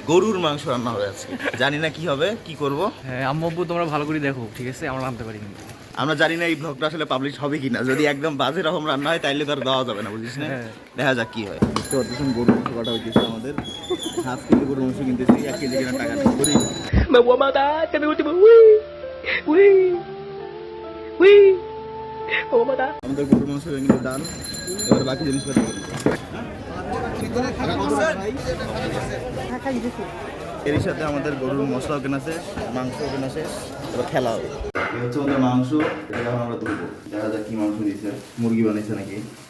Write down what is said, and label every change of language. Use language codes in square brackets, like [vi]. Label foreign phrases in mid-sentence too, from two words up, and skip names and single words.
[bn] গরুর মাংস রান্না হবে আজকে, জানি না কি হবে, কি করব। হ্যাঁ আম্মু আব্বু তোমরা ভালো করে দেখো, ঠিক আছে? আমরা আনতে পারি কিন্তু আমরা জানি না এই ব্লগটা আসলে পাবলিশ হবে কিনা। যদি একদম বাজে রকম রান্না হয় তাইলে তো আর দেওয়া যাবে না, বুঝিস না। দেখা যাক কি হয়। বুঝতে পারতেছেন গরুর মাংস কাটা হইতেছে আমাদের। [en] half kg [bn] গরুর মাংস কিনতেছি, 1 কেজি কেনার টাকা নেই। [es] Me voy a matar, que me último. Uy, uy, uy. Me voy a matar. [bn] আমাদের গরুর মাংস কিন্তু ডান। এবার বাকি জিনিসপত্র এর সাথে আমাদের গরুর মশলাও কেনা শেষ, মাংসও কেনা শেষ। এবার খেলা হবে। এই হচ্ছে আমাদের মাংস, এটা এখন আমরা ধুবো। দেখা যাক কি মাংস দিয়েছে, মুরগি বানিয়েছে নাকি।